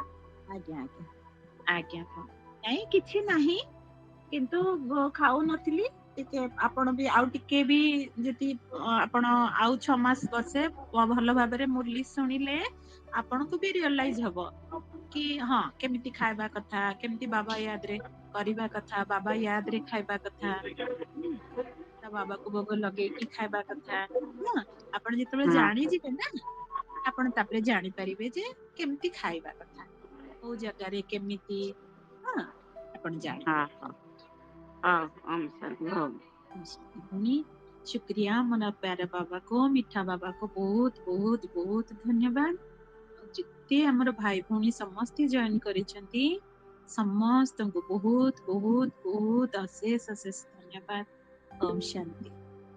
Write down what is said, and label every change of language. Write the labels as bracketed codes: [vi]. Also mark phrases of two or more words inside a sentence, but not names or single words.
[or] ଆଜ୍ଞା ଆଜ୍ଞା ଆଜ୍ଞା ହଁ ନାଇଁ କିଛି ନାହିଁ କିନ୍ତୁ ଖାଉନଥିଲି ଟିକେ ଆପଣ ବି ଆଉ ଟିକେ ବି ଯଦି ଆପଣ ଆଉ 6 ମାସ ବର୍ଷେ ଭଲ ଭାବରେ ମୁରଲି ଶୁଣିଲେ ଆପଣଙ୍କୁ ବି ରିଅଲାଇଜ ହବ କି ହଁ କେମିତି ଖାଇବା କଥା କେମିତି ବାବା ୟାଦରେ କରିବା କଥା ବାବା ୟାଦ ରେ ଖାଇବା କଥା ତା ବାବାକୁ ଭୋଗ ଲଗେଇକି ଖାଇବା କଥା ନା ଆପଣ ଯେତେବେଳେ ହଁ ଜାଣିଯିବେ ନା ଆପଣ ତାପରେ ଜାଣିପାରିବେ ଯେ କେମିତି ଖାଇବା କଥା କୋଉ ଜାଗାରେ କେମିତି ହଁ ଆପଣ ହଁ ଜାଣିପାରିବେ ହଁ ହଉ ଓମ୍ ଶାନ୍ତି ହଉ ଭଉଣୀ [hi] शुक्रिया मोना प्यारे बाबा को मिठा बाबा को बहुत बहुत बहुत धन्यवाद [or] ଆଉ ଯେତେ ଆମର ଭାଇ ଭଉଣୀ ସମସ୍ତେ ଜଏନ କରିଛନ୍ତି ସମସ୍ତଙ୍କୁ ବହୁତ ବହୁତ ବହୁତ ଅଶେଷ ଅଶେଷ ଧନ୍ୟବାଦ [hi] ओम शांति।